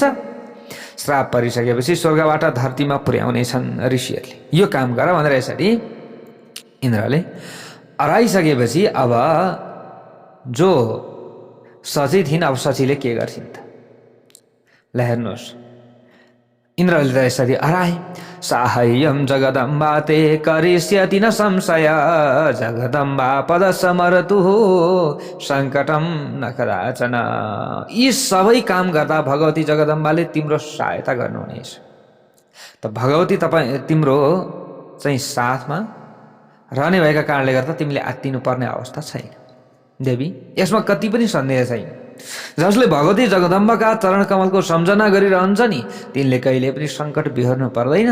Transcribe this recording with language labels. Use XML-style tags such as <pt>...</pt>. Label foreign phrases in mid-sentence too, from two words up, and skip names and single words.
<ne>श्राप परिसकेपछि स्वर्गबाट धरतीमा पुर्याउनेछन् ऋषिहरूले। यो काम गर भनेर यसरी इन्द्रले अराइसकेपछि अब जो सची थिइन्, अब सचीले के गर्छिन् त? ल हेर्नुहोस्, इन्द्रले त यसरी अराए।</ne> <sa>साहाय्यं जगदम्बा ते करिष्यति न संशय, जगदम्बा पद समरतु सङ्कटं न कदाचन।</sa> <ne>यी सबै काम गर्दा भगवती जगदम्बाले तिम्रो सहायता गर्नुहुनेछ। त भगवती तिम्रो चाहिँ साथमा रहने भएका कारणले गर्दा तिमीले आत्तिनु पर्ने अवस्था छैन। देवी, यसमा कति पनि सन्देह छैन। जसले भगवती जगदम्बाका चरण कमलको सम्झना गरिरहन्छ नि, तिनले कहिले पनि सङ्कट बिहोर्नु पर्दैन।</ne>